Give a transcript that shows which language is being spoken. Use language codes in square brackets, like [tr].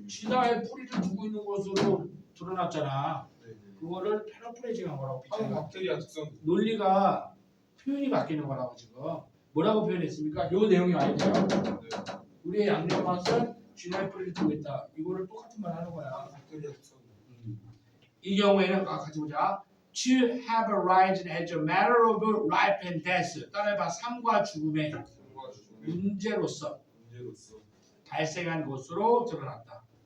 [ko] 진화에 뿌리를 두고 있는 것으로 드러났잖아. 네. 그거를 패러프레이징한 거라고. 한 박테리아 특성. 논리가 표현이 바뀌는 거라고 지금. 뭐라고 표현했습니까? 요 내용이 아니고요. 네. 우리의 양념 맛은 진화에 뿌리를 두고 있다. 이거를 똑같은 말 하는 거야. 박테리아 특성. 이 경우에는 같이 보자. [en] To have arisen as a matter of life and death. [ko] 따라해봐. 삶과 죽음의 성과 주중에 문제로서 문제로서 발생한 것으로 드러났다.